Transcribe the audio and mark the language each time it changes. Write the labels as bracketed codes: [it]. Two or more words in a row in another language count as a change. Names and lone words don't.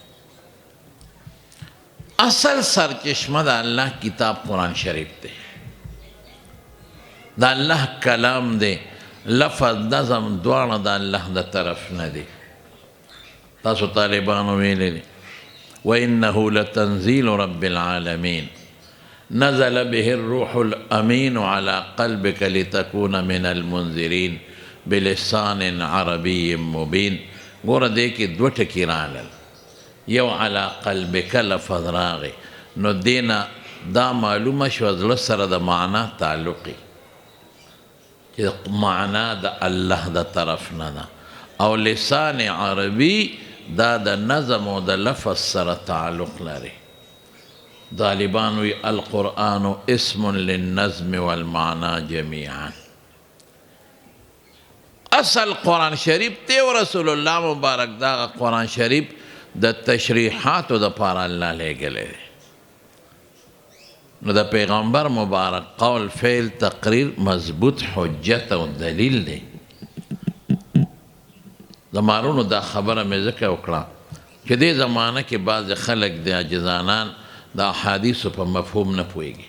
[ps] اصل سرچشمه د الله کتاب قرآن شریف دی، د الله کلام دی، لفظ نظم دواړه د الله د طرف نه دی. تاسو طالبانو ویلی دی [ar] وانه لتنزیل رب العالمین نزل به الروح الامین على قلبك لتكون من المنذرین بلسان عربی مبین. [ps] ګوره دې کې دوه ټکي راغلل، یو [ar] علی قلبک [ps] لفظ راغی نو دینا دا معلومه شوه زړه سره د معنا تعلقي چې معنا د الله د طرف نه ده، او [ar] لسان عربي [ps] دا د نظم او د لفظ سره تعلق لري. طالبان وی [ar] القرآن اسم للنظم والمعنا جميعا. [ps] اصل قرآن شریف تی و رسول الله مبارک دا قرآن شریف د تشریحاتو د پاره الله لیږلی دی. نو د پیغمبر مبارک قول فعل تقریر مضبوط حجت او دلیل دی. زمارونو دا خبره مې ځکه وکړه چې دې زمانه کې بعضې خلک د عاجزانان د احادیثو په مفهوم نه پوهېږي.